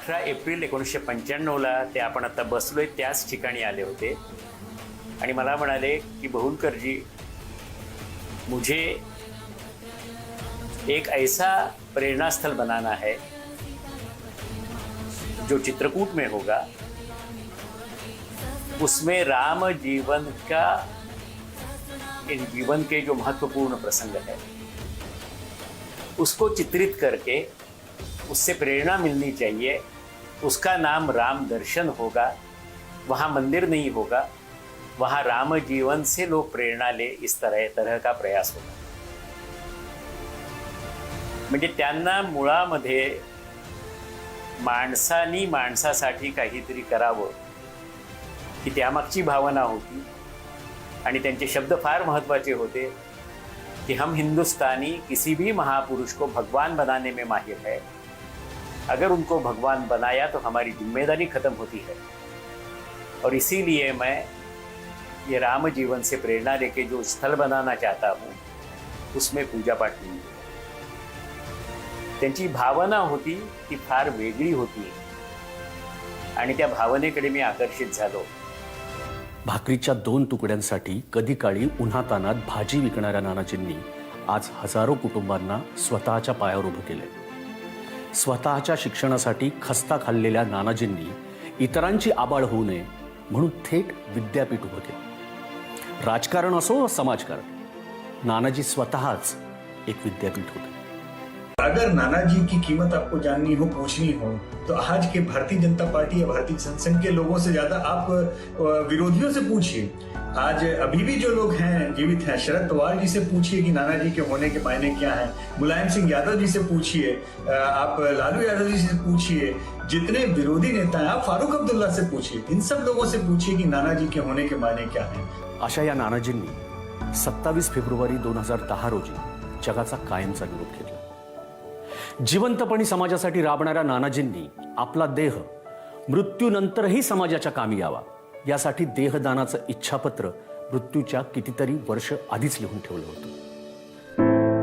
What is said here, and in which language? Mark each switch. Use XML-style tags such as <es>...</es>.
<mr>April 1995 ते आपण आता बसलोय त्याच ठिकाणी आले होते आणि मला म्हणाले की बहुलकरजी</mr> <hi>मुझे एक ऐसा प्रेरणास्थल बनाना है जो चित्रकूट में होगा उसमें राम जीवन के जो महत्वपूर्ण प्रसंग है उसको चित्रित करके उससे प्रेरणा मिलनी चाहिए। उसका नाम राम दर्शन होगा, वहाँ मंदिर नहीं होगा, वहाँ राम जीवन से लोग प्रेरणा ले, इस तरह का प्रयास होगा।</hi> <mr>म्हणजे त्यांना मुळामध्ये माणसानी माणसासाठी काहीतरी करावं ही त्यामागची भावना होती आणि त्यांचे शब्द फार महत्त्वाचे होते कि</mr> <hi>हम हिंदुस्तानी किसी भी महापुरुष को भगवान बनाने में माहिर है, अगर उनको भगवान बनाया तो हमारी जिम्मेदारी खत्म होती है। और इसीलिए मैं ये राम जीवन से प्रेरणा लेके जो स्थल बनाना चाहता हूँ उसमें पूजा पाठ नहीं होगा।</hi> <mr>त्यांची भावना होती ती फार वेगळी होती आणि त्या भावनेकडे मी आकर्षित झालो। भाकरीच्या 2 तुकड्यांसाठी कधी काळी उन्हातानात भाजी विकणाऱ्या नानाजींनी आज हजारो कुटुंबांना स्वतःच्या पायावर उभं केलंय। स्वतःच्या शिक्षणासाठी खस्ता खाल्लेल्या नानाजींनी इतरांची आबाळ होऊ नये म्हणून थेट विद्यापीठ उभं केलं। राजकारण असो समाजकारण, नानाजी स्वतःच एक विद्यापीठ होते।</mr> <hi>अगर नानाजी की कीमत आपको जाननी हो, पूछनी हो, तो आज के भारतीय जनता पार्टी या भारतीय जनसंघ के लोगों से ज्यादा आप विरोधियों से पूछिए। आज अभी भी जो लोग हैं जीवित हैं, शरद पवार जी से पूछिए कि नानाजी के होने के मायने क्या हैं, मुलायम सिंह यादव जी से पूछिए, आप लालू यादव जी से पूछिए, जितने विरोधी नेता हैं आप फारूक अब्दुल्ला से पूछिए, इन सब लोगों से पूछिए कि नानाजी के होने के मायने क्या हैं।</hi> <mr>अशा या नानाजींनी 27 फेब्रुवारी 2010 रोजी जगाचा कायमचा निरोप घेतला। जिवंतपणी समाजासाठी राबणाऱ्या नानाजींनी आपला देह मृत्यूनंतरही समाजाच्या कामी यावा यासाठी देहदानाचं इच्छापत्र मृत्यूच्या कितीतरी वर्ष आधीच लिहून ठेवलं होतं।</mr>